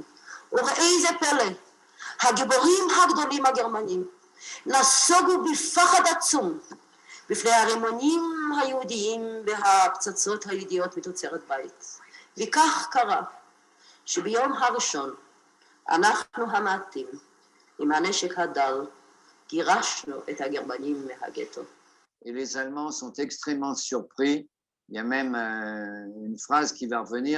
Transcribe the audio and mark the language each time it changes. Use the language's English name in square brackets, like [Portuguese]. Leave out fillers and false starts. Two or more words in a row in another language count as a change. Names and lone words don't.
[Hebrew] וראי זה פלא, הגיבורים הגדולים הגרמנים נסוגו בפחד עצום בפני הרימונים היהודיים והפצצות היהודיות מתוצרת בית. וכך קרה שביום הראשון אנחנו המעטים עם הנשק הדל גירשנו את הגרמנים מהגטו. [French] Et les Allemands sont extrêmement surpris. Il y a même une phrase qui va revenir.